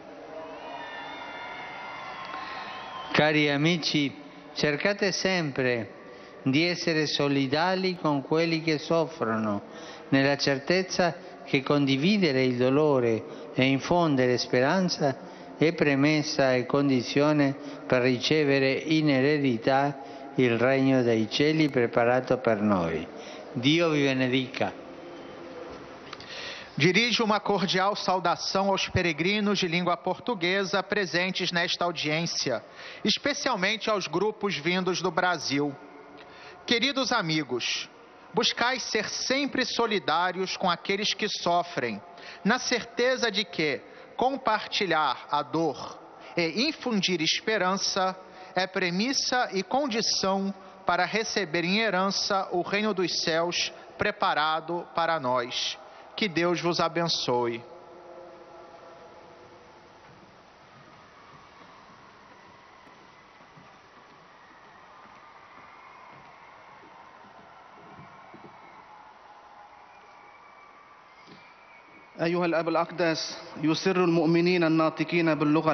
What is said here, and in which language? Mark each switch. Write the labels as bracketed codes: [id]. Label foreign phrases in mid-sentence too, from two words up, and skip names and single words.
[it] Cari amici, cercate sempre di essere solidali con quelli che soffrono, nella certezza che condividere il dolore e infondere speranza è premessa e condizione per ricevere in eredità il regno dei cieli preparato per noi. Dio vi benedica. [pt] Dirijo uma cordial saudação aos peregrinos de língua portuguesa presentes nesta audiência, especialmente aos grupos vindos do Brasil. Queridos amigos, buscai ser sempre solidários com aqueles que sofrem, na certeza de que compartilhar a dor e infundir esperança é premissa e condição para receber em herança o reino dos céus preparado para nós. Que Deus vos abençoe. [ar] أيها الأب الأقدس، يسر المؤمنين الناطقين باللغة